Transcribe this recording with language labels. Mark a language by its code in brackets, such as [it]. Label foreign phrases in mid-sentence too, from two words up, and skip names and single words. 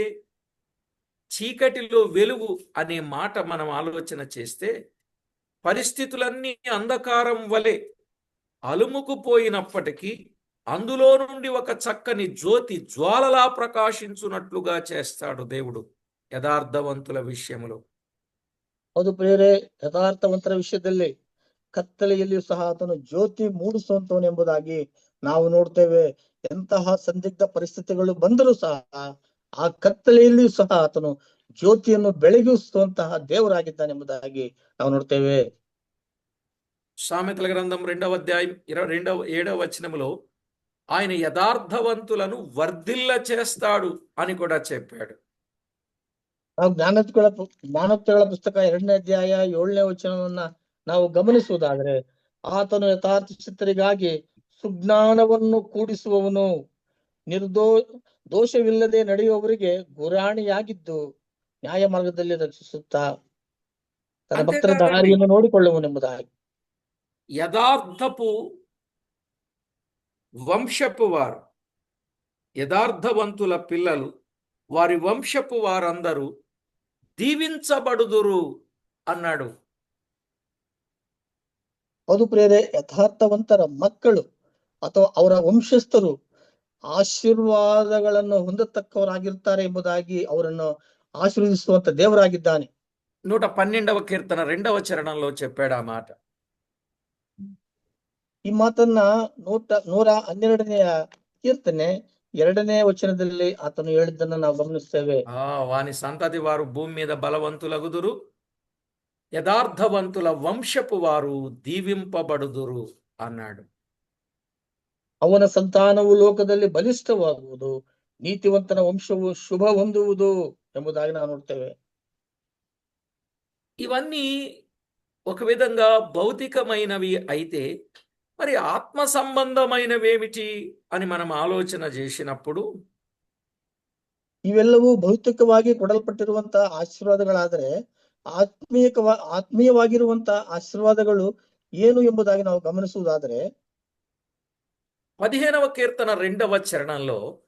[te] చీకటిలో వెలుగు అనే మాట మనం ఆలోచన చేస్తే, పరిస్థితులన్నీ అంధకారం వలె అలుముకుపోయినప్పటికీ అందులో నుండి ఒక చక్కని జ్యోతి జ్వాలలా ప్రకాశించున్నట్లుగా చేస్తాడు దేవుడు యథార్థవంతుల విషయంలో. [kn] ಹೌದು ಪ್ರಿಯರೇ, ಯಥಾರ್ಥವಂತರ ವಿಷಯದಲ್ಲಿ ಕತ್ತಲೆಯಲ್ಲಿಯೂ ಸಹ ಆತನು ಜ್ಯೋತಿ ಮೂಡಿಸುವಂತವನು ಎಂಬುದಾಗಿ ನಾವು ನೋಡ್ತೇವೆ. ಎಂತಹ ಸಂದಿಗ್ಧ ಪರಿಸ್ಥಿತಿಗಳು ಬಂದರೂ ಸಹ ಆ ಕತ್ತಲೆಯಲ್ಲಿಯೂ ಸಹ ಆತನು ಜ್ಯೋತಿಯನ್ನು ಬೆಳಗಿಸುವಂತಹ ದೇವರಾಗಿದ್ದಾನೆ ಎಂಬುದಾಗಿ ನಾವು ನೋಡ್ತೇವೆ. [te] సామెతల గ్రంథం 2వ అధ్యాయం 7వ వచనములో ఆయన యథార్థవంతులను వర్ధిల్ల చేస్తాడు అని కూడా చెప్పాడు. [kn] ನಾವು ಜ್ಞಾನೋಕ್ತಿಗಳ ಪುಸ್ತಕ 2ನೇ ಅಧ್ಯಾಯ 7ನೇ ವಚನವನ್ನ ನಾವು ಗಮನಿಸುವುದಾದ್ರೆ, ಆತನು ಯಥಾರ್ಥ ಚಿತ್ತರಿಗಾಗಿ ಸುಜ್ಞಾನವನ್ನು ಕೂಡಿಸುವವನು, ದೋಷವಿಲ್ಲದೆ ನಡೆಯುವವರಿಗೆ ಗುರಾಣಿಯಾಗಿದ್ದು ನ್ಯಾಯ ಮಾರ್ಗದಲ್ಲಿ ರಕ್ಷಿಸುತ್ತಾ ತನ್ನ ಭಕ್ತರ ದಾರಿಯನ್ನು ನೋಡಿಕೊಳ್ಳುವನೆಂಬುದಾಗಿ. [te] యథార్థపు వంశపు వారు, యథార్థవంతుల పిల్లలు, వారి వంశపు వారందరూ దీవించబడుదురు అన్నాడు. [kn] ಹೌದು ಪ್ರಿಯರೇ, ಯಥಾರ್ಥವಂತರ ಮಕ್ಕಳು ಅಥವಾ ಅವರ ವಂಶಸ್ಥರು ಆಶೀರ್ವಾದಗಳನ್ನು ಹೊಂದತಕ್ಕವರಾಗಿರ್ತಾರೆ ಎಂಬುದಾಗಿ ಅವರನ್ನು ಆಶೀರ್ವದಿಸುವಂತ ದೇವರಾಗಿದ್ದಾನೆ. [te] 112వ కీర్తన 2వ చరణంలో చెప్పాడు ఆ మాట. [kn] ಈ ಮಾತನ್ನ 112ನೇ ಕೀರ್ತನೆ 2ನೇ ವಚನದಲ್ಲಿ ಆತನು ಹೇಳಿದ್ದನ್ನು ನಾವು ಗಮನಿಸ್ತೇವೆ. [te] వాని సంతతి వారు భూమి మీద బలవంతులగుదురు, యథార్థవంతుల వంశపు వారు దీవింపబడుదురు అన్నాడు. [kn] ಅವನ ಸಂತಾನವು ಲೋಕದಲ್ಲಿ ಬಲಿಷ್ಠವಾಗುವುದು, ನೀತಿವಂತನ ವಂಶವು ಶುಭ ಹೊಂದುವುದು ಎಂಬುದಾಗಿ ನಾವು ನೋಡ್ತೇವೆ. [te] ఇవన్నీ ఒక విధంగా భౌతికమైనవి అయితే, మరి ఆత్మ సంబంధమైనవేమిటి అని మనం ఆలోచన చేసినప్పుడు, [kn] ಇವೆಲ್ಲವೂ ಭೌತಿಕವಾಗಿ ಕೊಡಲ್ಪಟ್ಟಿರುವಂತ ಆಶೀರ್ವಾದಗಳಾದರೆ ಆತ್ಮೀಯವಾಗಿರುವಂತ ಆಶೀರ್ವಾದಗಳು ಏನು ಎಂಬುದಾಗಿ ನಾವು ಗಮನಿಸುವುದಾದರೆ, [te] 15వ కీర్తన 2వ చరణంలో